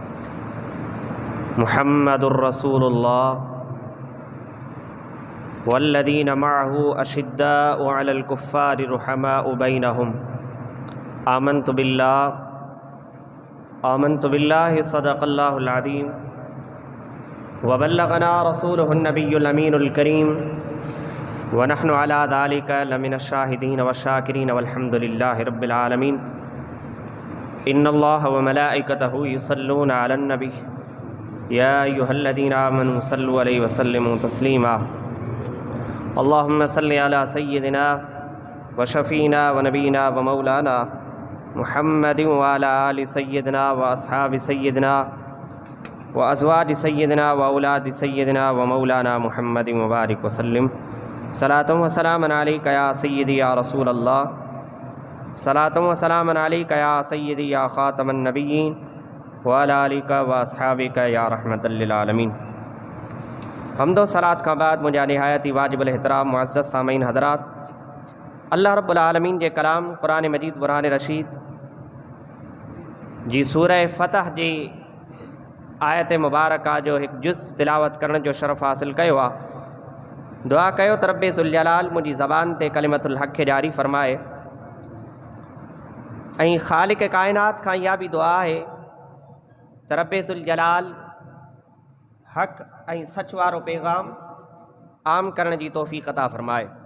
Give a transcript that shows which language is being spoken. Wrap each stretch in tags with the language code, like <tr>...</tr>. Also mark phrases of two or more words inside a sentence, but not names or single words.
<ar>محمد رسول الله والذين معه أشداء على الكفار رحماء بينهم آمنت بالله صدق الله العظيم وبلغنا رسوله النبي الأمين الكريم ونحن على ذلك لمن الشاهدين وشاكرين والحمد لله رب العالمين. إن الله وملائكته يصلون على النبي يا أيها الذين آمنوا صلوا عليه وسلموا تسليما. اللهم صل على سيدنا وشفيعنا ونبينا ومولانا محمد وعلى آل سيدنا وأصحاب سيدنا وأزواج سيدنا وأولاد سيدنا ومولانا محمد وبارك وسلم. صلاة وسلاما عليك يا سيدي يا رسول الله، صلاة وسلاما عليك يا سيدي يا خاتم النبيين وعلى آلك وأصحابك يا رحمة للعالمين.</ar> <ur>حمد و صلوٰۃ کا بعد مجھے نہایت ہی واجب الاحترام معزز سامعین حضرات,</ur> <sd>अल्लाह रब्बुल आलमीन जे कलाम कुरान मजीद बुरहान रशीद जी सूरह फ़तह जी आयत मुबारका जो एक जुज़ तिलावत करण जो शरफ़ हासिल कयो आहे। दुआ कयो त रब्बे ज़ुल जलाल मुंहिंजी ज़बान ते कलिमतुल हक़ खे जारी फ़रमाए ऐं ख़ालिक़ काइनात खां इहा बि दुआ आहे त रब्बे ज़ुल जलाल हक़ ऐं सच वारो पैगाम आम करण जी तौफ़ीक़ अता फ़रमाए।</sd>